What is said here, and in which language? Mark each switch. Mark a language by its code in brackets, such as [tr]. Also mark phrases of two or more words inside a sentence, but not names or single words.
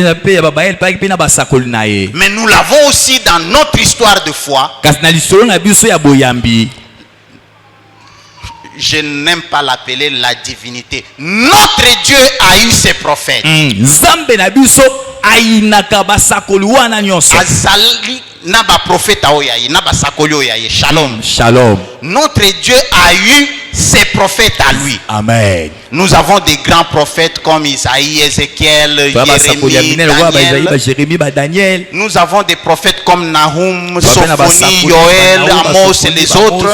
[fr] Mais nous l'avons aussi dans notre histoire de foi. Je n'aime pas l'appeler la divinité. Notre Dieu a eu ses prophètes. [ln] Azali naba prophète oyaye, naba sakoli oyaye. [fr] Shalom. Shalom. Notre Dieu a eu ses prophètes à lui. Amen. Nous avons des grands prophètes comme Isaïe, Ézéchiel, Jérémie, Daniel. Nous avons des prophètes comme Nahum, Sophonie, Yoël, Amos et les autres.